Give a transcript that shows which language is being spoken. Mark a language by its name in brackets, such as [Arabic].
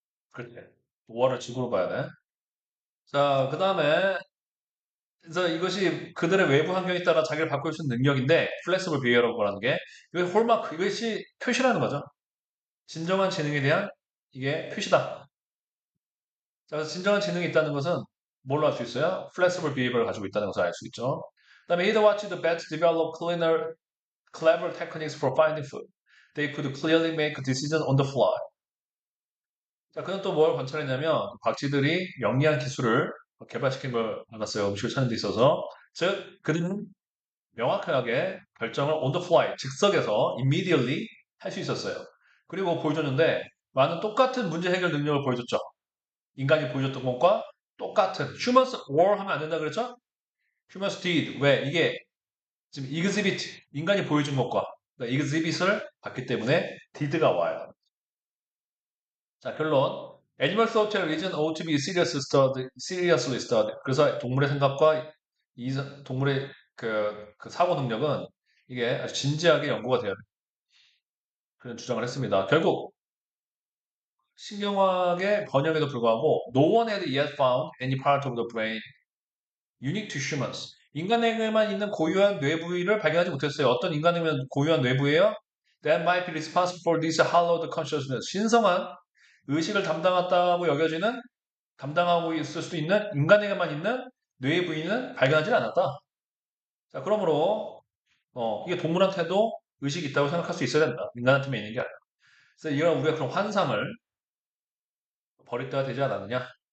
[Korean] 그렇게 5월을 직으로 봐야 돼. 자, 그 다음에 그래서 이것이 그들의 외부 환경에 따라 자기를 바꿀 수 있는 능력인데 flexible behavior라고 하는 게 이게 홀마크 이것이 표시라는 거죠. 진정한 지능에 대한 이게 표시다. 자, 그래서 진정한 지능이 있다는 것은 뭘로 알 수 있어요? flexible behavior를 가지고 있다는 것을 알 수 있죠. 그다음에 [English] either watch the bats develop clever techniques for finding food. They could clearly make decisions on the fly. [Korean] 자, 그는 또 뭘 관찰했냐면 박쥐들이 영리한 기술을 개발시킨 걸 알았어요. 음식을 찾는 데 있어서. 즉, 그들은 명확하게 결정을 [English] on the fly, [Korean] 즉석에서 [English] immediately [Korean] 할 수 있었어요. 그리고 보여줬는데 많은 똑같은 문제 해결 능력을 보여줬죠. 인간이 보여줬던 것과 똑같은 [English] humans were [Korean] 하면 안 된다 그랬죠? [English] humans did. [Korean] 왜? 이게 지금 exhibit, 인간이 보여준 것과 그러니까 exhibit을 봤기 때문에 did가 와요. 자, 결론. [English] Animal social reason ought to be seriously studied. [Korean] 그래서 동물의 생각과 동물의 그 사고 능력은 이게 아주 진지하게 연구가 돼야 돼. 그런 주장을 했습니다. 결국 신경학의 번역에도 불구하고 [English] no one had yet found any part of the brain unique to humans. [Korean] 인간에게만 있는 고유한 뇌 부위를 발견하지 못했어요. 어떤 인간에게만 고유한 뇌 부위예요? [English] That might be responsible for this hallowed consciousness. [Korean] 신성한 의식을 담당했다고 여겨지는 담당하고 있을 수도 있는 인간에게만 있는 뇌의 부위는 발견하지 않았다. 자, 그러므로 이게 동물한테도 의식이 있다고 생각할 수 있어야 된다. 인간한테만 있는 게 아니라. 그래서 이런 우리가 그런 환상을 버릴 때가 되지 않았느냐.